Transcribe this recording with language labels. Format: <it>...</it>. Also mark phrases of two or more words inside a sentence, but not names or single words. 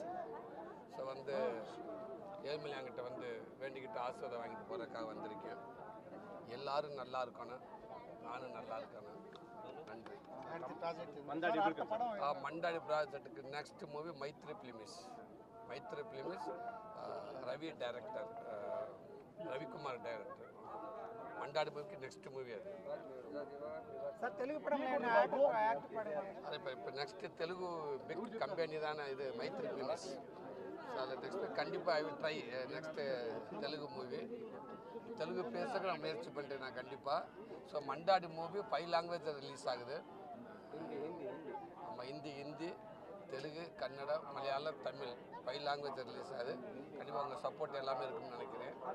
<ta>ஸோ வந்து ஏழுமலையாங்கிட்ட வந்து வேண்டிக்கிட்டு ஆசீர்வாதம் வாங்கிட்டு போகிறதுக்காக வந்திருக்கேன். எல்லாரும் நல்லா இருக்கணும், நானும் நல்லா இருக்கணும். நன்றி. மண்டாடி ப்ராஜெக்ட்டுக்கு</ta> <en>next movie</en> <ta>மைத்ரி ஃபிலிம்ஸ். ரவி டைரக்டர்,</ta> <te>రవికుమార్ డైరెక్టర్. మండాడి మూవీకి</te> <en>next movie</en> <te>అది. అదే இப்போ</te> <en>next Telugu big company</en> <ta>தானே இது மைத்ரி ஃபிலிம்ஸ்.</ta> <en>ஸோ அதில் நெக்ஸ்ட் கண்டிப்பாக I will try next Telugu movie.</en> <ta>தெலுங்கு பேசுறதுக்கு நான் முயற்சி பண்ணுறேன் நான் கண்டிப்பாக. ஸோ மண்டாடி மூவி 5</ta> <en>language release</en> <ta>ஆகுது. ஆமாம், ஹிந்தி, தெலுங்கு, கன்னடம், மலையாளம், தமிழ் 5</ta> <en>language release</en> <ta>ஆகுது. கண்டிப்பாக உங்கள் சப்போர்ட் எல்லாமே இருக்குன்னு நினைக்கிறேன்.</ta>